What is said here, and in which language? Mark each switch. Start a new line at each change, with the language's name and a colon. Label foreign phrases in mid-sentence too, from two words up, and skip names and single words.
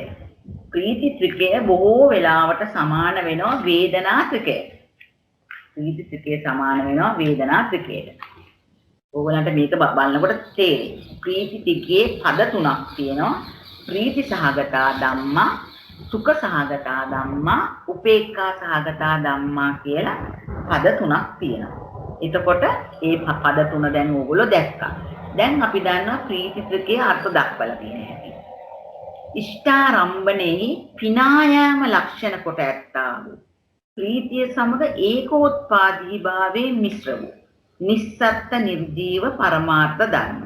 Sinhala: ප්‍රීති ත්‍රිකය බොහෝ වෙලාවට සමාන වෙනවා වේදනා ත්‍රිකයට. ප්‍රීති ත්‍රිකය සමාන වෙනවා වේදනා ත්‍රිකයට. ඕගොල්ලන්ට මේක බලනකොට තේරෙයි. ප්‍රීති ත්‍රිකයේ පද තුනක් තියෙනවා.
Pali: ප්‍රීති සහගතා ධම්මා, සුඛ සහගතා ධම්මා, උපේක්ඛා සහගතා ධම්මා
Sinhala: කියලා පද තුනක් තියෙනවා. එතකොට මේ පද තුන දැන් ඕගොල්ලෝ දැක්කා. දැන් අපි දන්නවා ප්‍රීති ත්‍රිකයේ අර්ථ දක්වලා තියෙන හැටි. ඉෂ්ඨාරම්භණෙහි පිනායාම ලක්ෂණ කොට ඇත්තා වූ ප්‍රීතිය සමග ඒකෝත්පාදී භාවයේ මිශ්‍ර වූ නිස්සත්ත නිර්ජීව පරමාර්ථ ධර්ම.